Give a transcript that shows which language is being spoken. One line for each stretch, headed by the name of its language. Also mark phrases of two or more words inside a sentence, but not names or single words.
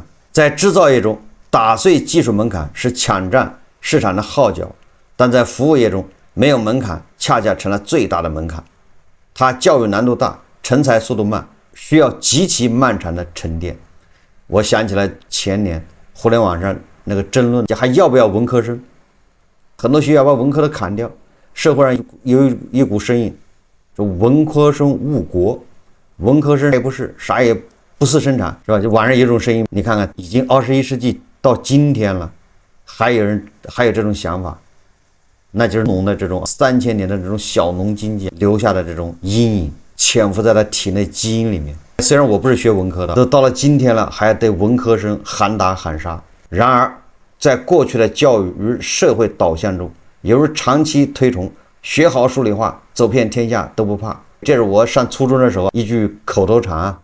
Chinese: 在製造業中，打碎技術門檻是搶佔市場的號角，但在服務業中，沒有門檻恰恰成了最大的門檻。它教育難度大，成才速度慢，需要極其漫長的沉澱。我想起来前年互聯網上那個爭論，還要不要文科生？很多學校把文科的砍掉，社会上有一股声音，说文科生误國，文科生也不是啥，也不思生產，是吧？就网上有一種聲音，你看看，已經21世紀到今天了，還有這種想法，那就是農的這種3000年的這種小農經濟留下的這種陰影，潛伏在他體內基因裡面。雖然我不是學文科的，都到了今天了，還對文科生喊打喊殺。然而，在過去的教育與社會導向中，由於長期推崇學好數理化，走遍天下都不怕，這是我上初中的時候一句口頭禪啊。